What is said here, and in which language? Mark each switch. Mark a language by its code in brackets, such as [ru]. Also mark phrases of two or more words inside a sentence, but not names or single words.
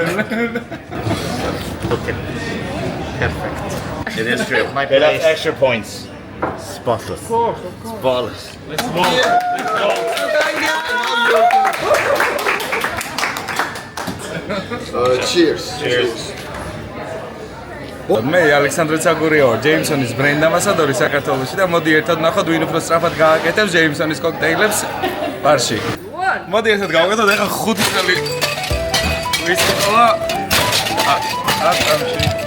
[en] Perfect. It is true. Okay, that's extra points. Spotless. Spotless. Cheers. Cheers. [ka] მე ალექსანდრე ცაგურია ვარ, ჯეიმსონის [en] brand ambassador [ka] საქართველოში და მოდი ერთად ნახოთ ვინ უფრო სწრაფად გააკეთებს ჯეიმსონის კოქტეილებს ბარში. მოდი ერთად გავაკეთოთ ეხლა 5 წელი. ვისწავლა ატამში.